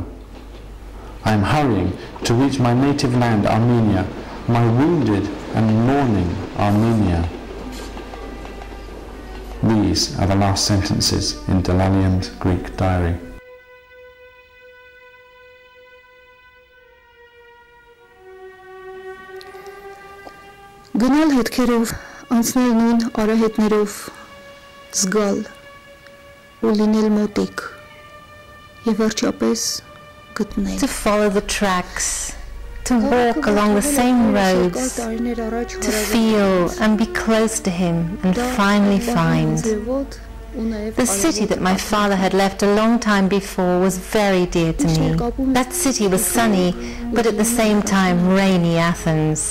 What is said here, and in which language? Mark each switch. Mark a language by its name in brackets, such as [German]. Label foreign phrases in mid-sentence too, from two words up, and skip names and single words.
[English] I am hurrying to reach my native land, Armenia, my wounded and mourning Armenia. These are the last sentences in Dellalian's Greek diary. [Armenian] Gnel հետքերով, անցնել նույն արահետներով, զգալ, ու լինել մոտիկ, և վերջապես գտնել. [English] To follow the tracks, to walk along the same roads, to feel and be close to him and finally find. The city that my father had left a long time before was very dear to me. That city was sunny, but at the same time rainy Athens.